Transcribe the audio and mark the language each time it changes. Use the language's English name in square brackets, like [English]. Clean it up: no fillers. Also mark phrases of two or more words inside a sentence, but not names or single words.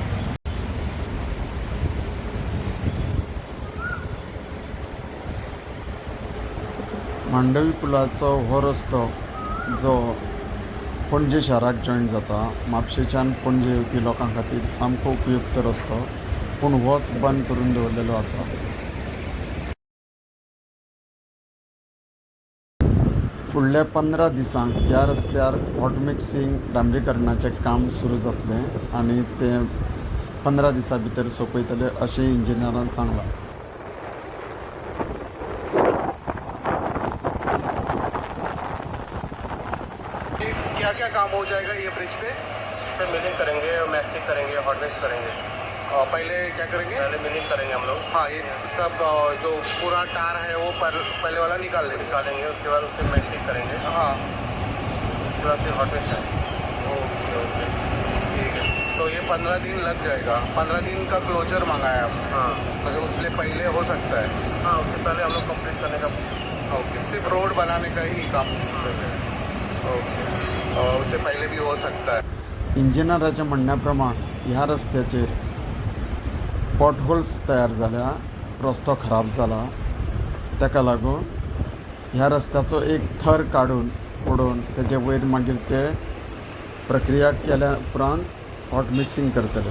[Konkani] मांडवी पुलाचो हो रस्तो जो पणजे शाराक जॉयन जाता, म्हापशेच्यान पणजे येवपी लोकां खातीर सामको उपयुक्त रस्तो, पूण होच बंद करून दवरलेलो आसा. फुडल्या 15 दिसांक ह्या रस्त्यार [English] hot mixing [Konkani] डांबरीकरणाचें काम सुरू जातलें आनी तें 15 दिसां भितर सोंपयतले अशें इंजिनियरान सांगलां. [Hindi] क्या क्या काम हो जाएगा ये ब्रिज पे? फिर मिलिंग करेंगे, मैस्टिक करेंगे, [English] hot mix [Hindi] करेंगे. पहले क्या करेंगे? पहले मिलिंग करेंगे हम लोग. हाँ, ये सब जो पूरा टार है वो पहले वाला निकाल देंगे. निकालेंगे, उसके बाद उससे मैस्टिक करेंगे. हाँ, उसके बाद फिर [English] hot mix [Hindi] करेंगे. ओके, ठीक है. तो ये 15 दिन लग जाएगा. 15 दिन का क्लोजर मांगा है आपने. हाँ मतलब उससे पहले हो सकता है. हाँ, उससे पहले हम लोग कंप्लीट करने का. ओके, सिर्फ रोड बनाने का ही काम. ओके, और उससे पहले भी हो सकता है. [Konkani] इंजिनियराच्या म्हणण्याप्रमाण ह्या रस्त्याचेर पॉटहोल्स तयार जाल्या, रस्तो खराब जाला. ताका लागून ह्या रस्त्याचो एक थर काडून उडोवन तेजे वयर मागीर ते प्रक्रिया केल्या उपरांत [English] hot mixing [Konkani] करतले.